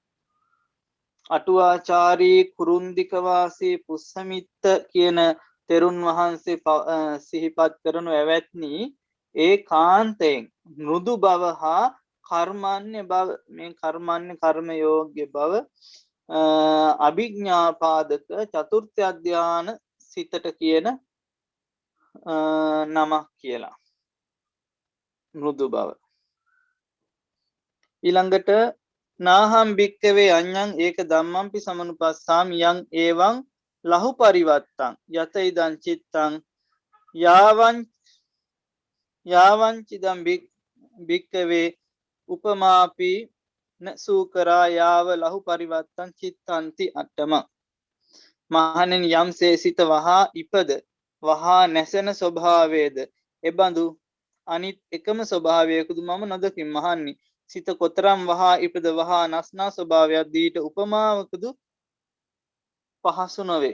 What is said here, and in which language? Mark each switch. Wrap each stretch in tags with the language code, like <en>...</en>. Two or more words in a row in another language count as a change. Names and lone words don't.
<si>අටුවාචාරී කුරුන්දික වාසී පුස්සමිත්ත කියන තෙරුන් වහන්සේ සිහිපත් කරනු ඇවැත්නි ඒ කාන්තයෙන් මෘදු බව හා කර්මන්නේ බව මේ කර්මන්නේ කර්ම යෝග්‍ය බව අභිඥාපාදක චතුර්ථ ධාන සිතට කියන නමක් කියලා. මෘදු බව. ඊළඟට</si> <pi>නාහම් භික්කවේ අඤ්ඤං ඒක ධම්මංපි සමනුපස්සාමි යං එවං ලහු පරිවත්තං යත ඉදං චිත්තං යාවං චිදං භික්කවේ උපමාපි නසූකරා යාව ලහු පරිවත්තං චිත්තන්ති අට්ඨම.</pi> <si>මහණෙනි යම්සේ සිත වහා ඉපද වහා නැසෙන ස්වභාවයේද එබඳු අනිත් එකම ස්වභාවයකුදු මම නොදකිමි. මහන්නි සිත කොතරම් වහා ඉපද වහා නස්නා ස්වභාවයක් දීට උපමාවකදු පහසු නොවේ.</si>